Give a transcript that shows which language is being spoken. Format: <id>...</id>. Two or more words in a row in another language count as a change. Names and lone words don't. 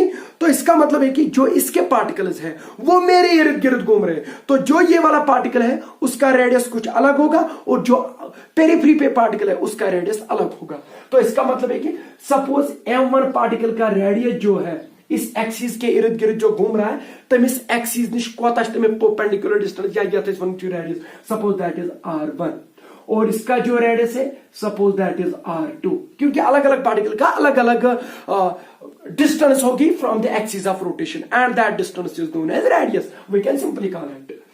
<hi>तो इसका मतलब है कि जो इसके पार्टिकल्स हैं वो मेरे इर्द गिर्द घूम रहे हैं। तो जो ये वाला पार्टिकल है उसका रेडियस कुछ अलग होगा और जो पेरिफेरी पे पार्टिकल है उसका रेडियस अलग होगा। तो इसका मतलब है कि सपोज m1 पार्टिकल का रेडियस जो है इस एक्सिस के इर्द गिर्द जो घूम रहा है</hi> <ks>तमिस एक्सिस निश कोता</ks> <en>perpendicular distance</en> <hi>या रेडियस</hi> <en>suppose that is r1</en> <hi>और इसका जो रेडियस है</hi> <en>suppose that is r2,</en> <hi>क्योंकि अलग अलग पार्टिकल का अलग अलग डिस्टेंस होगी</hi> <en>from the axis of rotation and that distance is known as radius. We can simply call it.</en>